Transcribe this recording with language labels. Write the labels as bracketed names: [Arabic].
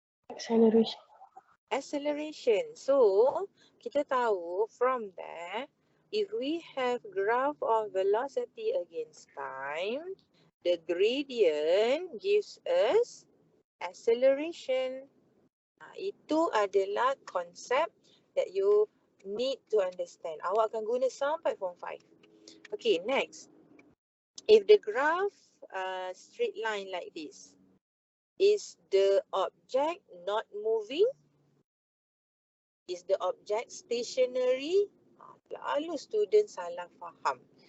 [English] Acceleration. Acceleration. So, [Malay] kita tahu [English] from there, if we have graph of velocity against time, the gradient gives us acceleration. [Malay] Itu adalah konsep [English] that you need to understand. [Malay] Awak akan guna sampai form 5. Okay, next. [English] If the graph straight line like this, is the object not moving? Is the object stationary? [Malay] Lalu student salah faham.